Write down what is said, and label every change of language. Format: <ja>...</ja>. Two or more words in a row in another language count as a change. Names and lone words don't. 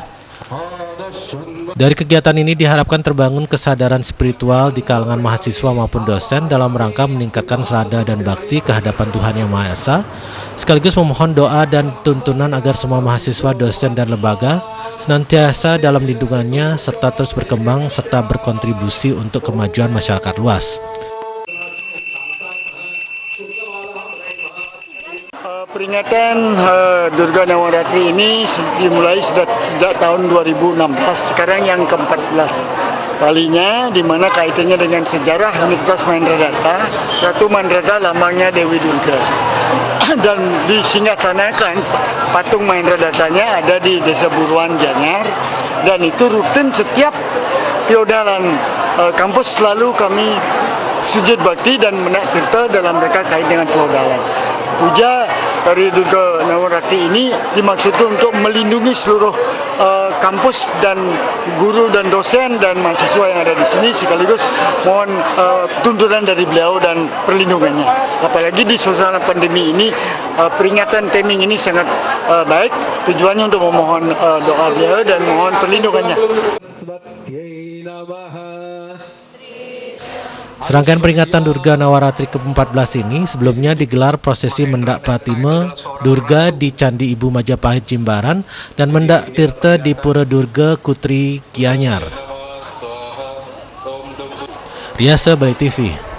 <id>Dari kegiatan ini diharapkan terbangun kesadaran spiritual di kalangan mahasiswa maupun dosen dalam rangka meningkatkan serada dan bakti kehadapan Tuhan Yang Maha Esa, sekaligus memohon doa dan tuntunan agar semua mahasiswa, dosen, dan lembaga senantiasa dalam lindungannya serta terus berkembang serta berkontribusi untuk kemajuan masyarakat luas. Peringatan Durga Navaratri ini dimulai sudah tahun 2016, sekarang yang ke-14 kalinya, di mana kaitannya dengan sejarah Universitas Mahendra Datta. Ratu Mahendra Datta lambangnya Dewi Durga, dan disinggasanakan patung Mahendra Dattanya ada di Desa Buruan Gianyar, dan itu rutin setiap piodalan kampus selalu kami sujud bakti dan menak tirta dalam mereka kait dengan piodalan. Puja dari Durga Navaratri ini dimaksudkan untuk melindungi seluruh kampus dan guru dan dosen dan mahasiswa yang ada di sini, sekaligus mohon tuntunan dari beliau dan perlindungannya. Apalagi di suasana pandemi ini, peringatan timing ini sangat baik, tujuannya untuk memohon doa beliau dan mohon perlindungannya. Serangkaian peringatan Durga Navaratri ke-14 ini sebelumnya digelar prosesi Mendak Pratime Durga di Candi Ibu Majapahit Jimbaran dan Mendak Tirta di Pura Durga Kutri Gianyar. Riasa Bali TV.</id>